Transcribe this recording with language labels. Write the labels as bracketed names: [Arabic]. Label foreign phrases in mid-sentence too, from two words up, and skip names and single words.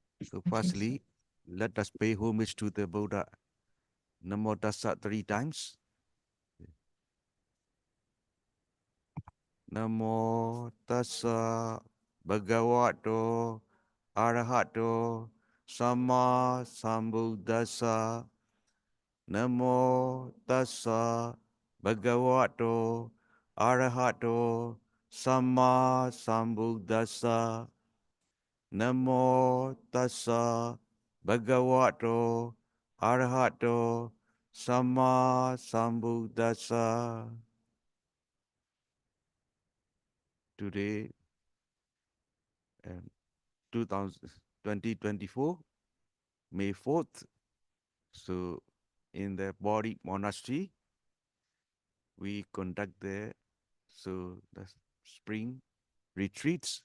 [English] So firstly, let us pay homage to the Buddha. [Pali] Namo Tassa [English] 3 times. [Pali] Namo Tassa Bhagavato Arahato Sama Sambuddhassa. Namo Tassa Bhagavato Arahato Sama Sambuddhassa. Namo Tassa Bhagavato Arahato Sama Sambuddhassa. [English] Today, um, 2024, May 4th, so in the Bodhi Monastery, we conduct the spring retreats.